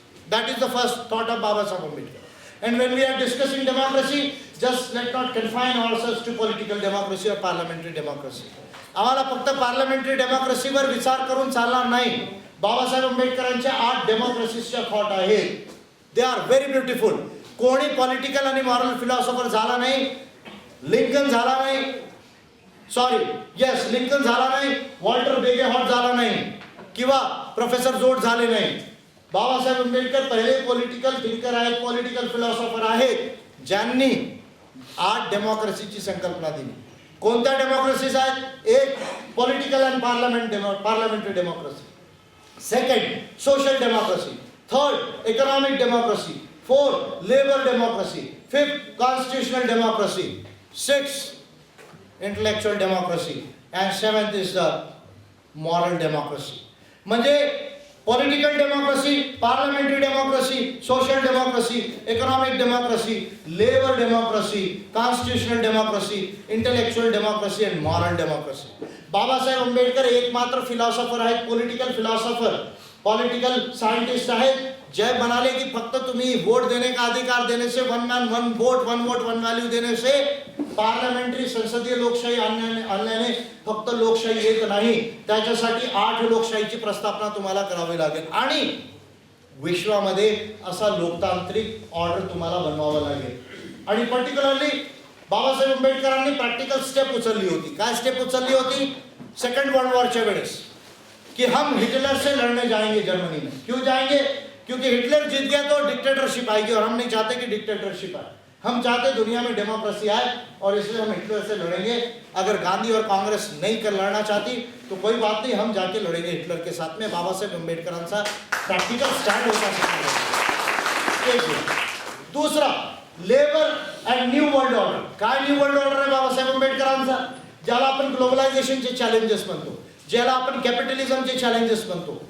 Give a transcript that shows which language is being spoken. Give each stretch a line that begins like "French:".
English: That is the first thought of Babasaheb Ambedkar. And when we are discussing democracy, just let not confine ourselves to political democracy or parliamentary democracy.
Marathi: आम्हाला फक्त parliamentary डेमोक्रेसीवर विचार करून चालणार नाही. बाबासाहेब आंबेडकरांच्या 8 डेमोक्रेसीच्या thought आहेत.
English: They are very beautiful.
Marathi: कोणी political आणि मॉरल फिलॉसॉफर झाला नाही. लिंकन झाला नाही, सॉरी येस लिंकन झाला नाही, वॉल्टर बेगेहॉट झाला नाही, किंवा प्रोफेसर जोड झाले नाही. बाबासाहेब आंबेडकर पहिले पॉलिटिकल थिंकर आहेत, पॉलिटिकल फिलॉसॉफर आहेत, ज्यांनी 8 डेमोक्रेसीची संकल्पना दिली. कोणत्या डेमोक्रेसीज आहेत?
English: एक, political and parliamentary democracy. Second, social democracy. Third, economic democracy. Fourth, labour democracy. Fifth, constitutional democracy. Sixth, intellectual democracy. And seventh is the moral democracy. म्हणजे political democracy, parliamentary democracy, social democracy, economic democracy, labour democracy, constitutional democracy, intellectual democracy and moral democracy.
Marathi: Babasaheb Ambedkar एकमात्र philosopher आहेत, political philosopher, political scientist आहेत, जे म्हणाले की फक्त तुम्ही
Hindi: vote देने का अधिकार देने से,
Marathi: one man one vote one value देने से, पार्लमेंटरी संसदीय लोकशाही आणल्याने फक्त लोकशाही येत नाही. त्याच्यासाठी 8 लोकशाहीची प्रस्थापना तुम्हाला करावी लागेल, आणि विश्वामध्ये असा लोकतांत्रिक ऑर्डर तुम्हाला बनवावा लागेल. आणि पर्टिक्युलरली बाबासाहेब आंबेडकरांनी प्रॅक्टिकल स्टेप उचलली होती. काय स्टेप उचलली होती? सेकंड वर्ल्ड वॉरच्या वेळेस
Hindi: कि हम हिटलर से लड़ने जाएंगे जर्मनी में. क्यों जाएंगे? क्योंकि हिटलर जीत गया तो डिक्टेटरशिप आएगी, और हम नहीं चाहते कि डिक्टेटरशिप आए. हम चाहते दुनिया में डेमोक्रेसी आए, और इसलिए हम हिटलर से लड़ेंगे. अगर गांधी और कांग्रेस नहीं कर लड़ना चाहती तो कोई बात नहीं, हम जाके लड़ेंगे हिटलर के साथ में.
Marathi: बाबासाहेब आंबेडकरांचा प्रॅक्टिकल स्टँड होता. दूसरा, labour and new world order. काय न्यू वर्ल्ड ऑर्डर आहे बाबासाहेब आंबेडकरांचा? ज्याला आपण ग्लोबलायझेशनचे चॅलेंजेस म्हणतो, ज्याला आपण कॅपिटलिझमचे चॅलेंजेस म्हणतो.